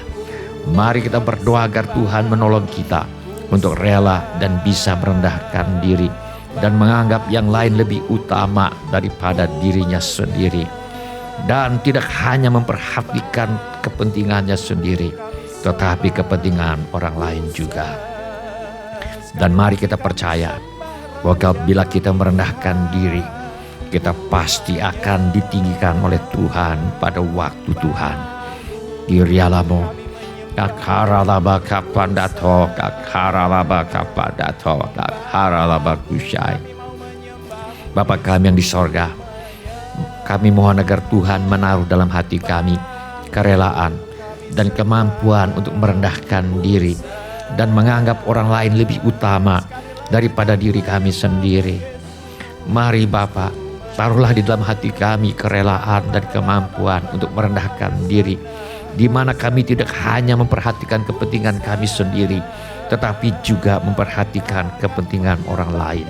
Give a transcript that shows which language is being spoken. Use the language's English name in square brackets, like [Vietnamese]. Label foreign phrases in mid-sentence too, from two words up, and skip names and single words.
[Indonesian] Mari kita berdoa agar Tuhan menolong kita untuk rela dan bisa merendahkan diri dan menganggap yang lain lebih utama daripada dirinya sendiri, dan tidak hanya memperhatikan kepentingannya sendiri tetapi kepentingan orang lain juga. Dan mari kita percaya bahwa bila kita merendahkan diri, kita pasti akan ditinggikan oleh Tuhan pada waktu Tuhan. Irialamo kakaralaba kapandato kakaralaba kapandato kakaralaba kusyai. Bapa kami yang di sorga, kami mohon agar Tuhan menaruh dalam hati kami kerelaan dan kemampuan untuk merendahkan diri dan menganggap orang lain lebih utama daripada diri kami sendiri. Mari Bapa, taruhlah di dalam hati kami kerelaan dan kemampuan untuk merendahkan diri, di mana kami tidak hanya memperhatikan kepentingan kami sendiri, tetapi juga memperhatikan kepentingan orang lain.